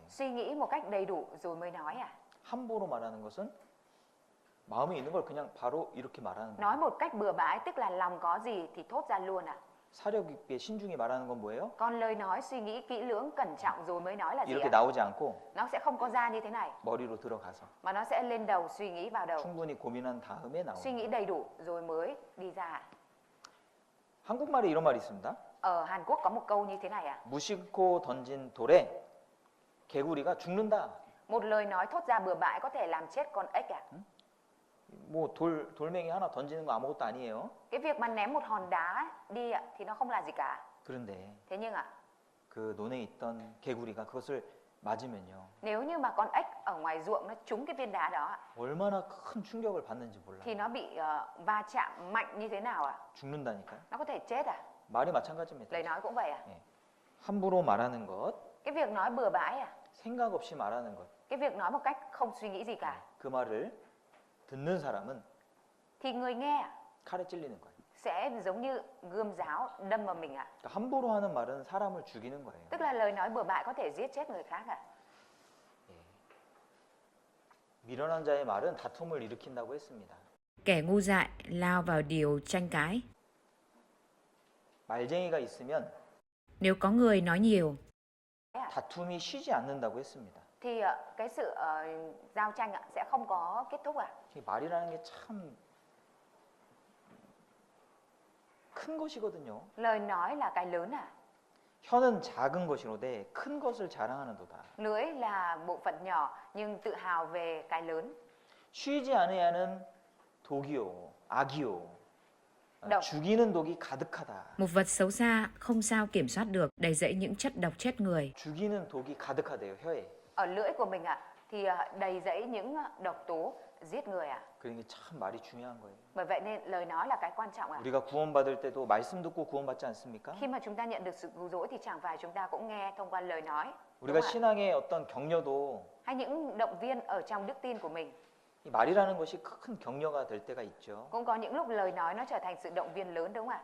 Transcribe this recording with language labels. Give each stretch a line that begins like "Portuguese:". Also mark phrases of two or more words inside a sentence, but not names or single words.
Vietnamese: Suy nghĩ một cách đầy đủ rồi mới nói ạ.
Korean: 함부로 말하는 것은 마음에 있는 걸 그냥 바로 이렇게 말하는 거예요.
Vietnamese: Nói một cách bừa bãi tức là lòng có gì thì thốt ra luôn ạ.
Korean: 사력 있게 신중히 말하는 건 뭐예요?
Vietnamese: Còn lời nói suy nghĩ kỹ lưỡng, cẩn trọng rồi mới nói là gì
Korean: 이렇게
Vietnamese: ạ?
Korean: 나오지 않고
Vietnamese: Nó sẽ không có ra như thế này,
Korean: 머리로 들어가서
Vietnamese: mà nó sẽ lên đầu, suy nghĩ vào đầu.
Korean: 충분히 고민한 다음에
Vietnamese: Suy
Korean: 나오는
Vietnamese: nghĩ
Korean: 거예요.
Vietnamese: đầy đủ rồi mới đi ra ạ.
Korean: 한국말에 이런 말이 있습니다.
Vietnamese: Ở Hàn Quốc có một câu như thế này ạ.
Korean: 무심코 던진 돌에 개구리가 죽는다.
Vietnamese: Một lời nói thốt ra bừa bãi có thể làm chết con ếch ạ.
Korean: 뭐 돌멩이 하나 던지는 거 아무것도 아니에요.
Vietnamese: Cái việc mà ném một hòn đá đi ạ thì nó không là gì cả.
Korean: 그런데
Vietnamese: Thế nhưng ạ,
Korean: 그 논에 있던 개구리가 그것을 맞으면요.
Vietnamese: nếu như mà con ếch ở ngoài ruộng nó trúng cái viên đá đó ạ,
Korean: 얼마나 큰 충격을 받는지 몰라요.
Vietnamese: thì nó bị va chạm mạnh như thế nào ạ?
Korean: 죽는다니까요.
Vietnamese: Nó có thể chết à?
Korean: 말이 마찬가지입니다.
Vietnamese: Lời nói cũng vậy à?
Korean: 함부로 말하는 것,
Vietnamese: Cái việc nói bừa bãi à?
Korean: 생각 없이 말하는 것.
Vietnamese: Cái việc nói một cách không suy nghĩ gì cả.
Korean: 그 말을 듣는 사람은
Vietnamese: Thì người nghe ạ,
Korean: 칼에 찔리는 거예요.
Vietnamese: sẽ giống như gươm giáo đâm vào mình ạ.
Korean: 그러니까 함부로 하는 말은 사람을 죽이는 거예요.
Vietnamese: Tức là lời nói bừa bãi có thể giết chết người khác ạ.
Korean: 미련한 자의 말은 다툼을 일으킨다고 했습니다.
Vietnamese: Kẻ ngu dại lao vào điều tranh cãi.
Korean: 말쟁이가 있으면
Vietnamese: Nếu có người nói nhiều,
Korean: 다툼이 쉬지 않는다고 했습니다.
Vietnamese: Thì cái sự giao tranh ạ sẽ không có kết thúc ạ.
Korean: 이 말이라는 게 참 큰 것이거든요.
Vietnamese: Lời nói là cái lớn ạ.
Korean: 혀는 작은 것이로되 큰 것을 자랑하는도다.
Vietnamese: Lưỡi là bộ phận nhỏ nhưng tự hào về cái lớn.
Korean: 쉬지 않으야는 독이요, 악이요.
Vietnamese: độc.
Korean: 죽이는 독이 가득하다.
Vietnamese: một vật xấu xa không sao kiểm soát được, đầy rẫy những chất độc chết người.
Korean: 죽이는 독이 가득하대요, 혀에.
Vietnamese: Ở lưỡi của mình ạ thì đầy rẫy những độc tố giết người à?
Korean: 그러니까 참 말이 중요한 거예요.
Vietnamese: Bởi vậy nên lời nói là cái quan trọng à?
Korean: 우리가 구원받을 때도 말씀 듣고 구원받지 않습니까?
Vietnamese: Khi mà chúng ta nhận được sự cứu rỗi thì chẳng phải chúng ta cũng nghe thông qua lời nói, đúng
Korean: 우리가
Vietnamese: không ạ?
Korean: 신앙의 어떤 격려도
Vietnamese: Hay những động viên ở trong đức tin của mình.
Korean: 이 말이라는 것이 큰 격려가 될 때가 있죠.
Vietnamese: Cũng có những lúc lời nói nó trở thành sự động viên lớn, đúng không ạ?